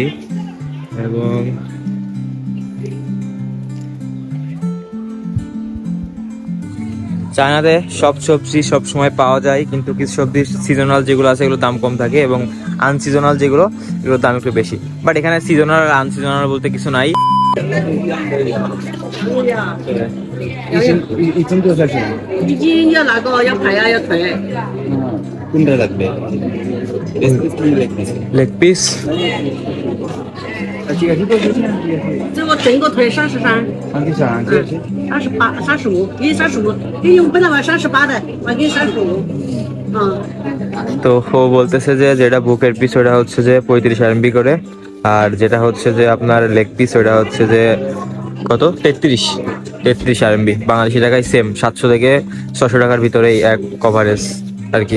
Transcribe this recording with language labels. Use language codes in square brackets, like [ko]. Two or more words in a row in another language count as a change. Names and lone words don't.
[bn] এবং চায়নাতে সব সবজি সব সময় পাওয়া যায়, কিন্তু কিছু সবজি সিজনাল যেগুলো আছে এগুলোর দাম কম থাকে, এবং আনসিজনাল যেগুলো এগুলোর দাম একটু বেশি। বাট এখানে সিজনাল আর আনসিজনাল বলতে কিছু নাই। কোনটা লাগবে? [en] leg piece [zh] 这我整个腿33， 35，给你35，给你本来我38的，我给你35。 [bn] তো ও বলতেছে যে যেটা বুকের পিস ওটা হচ্ছে যে 35 RMB করে, আর যেটা হচ্ছে যে আপনার [en] leg piece [bn] ওটা হচ্ছে যে কত 33 RMB। বাংলাদেশি টাকায় সেম 700 থেকে 600 টাকার ভিতরে এক কভারেজ আর কি।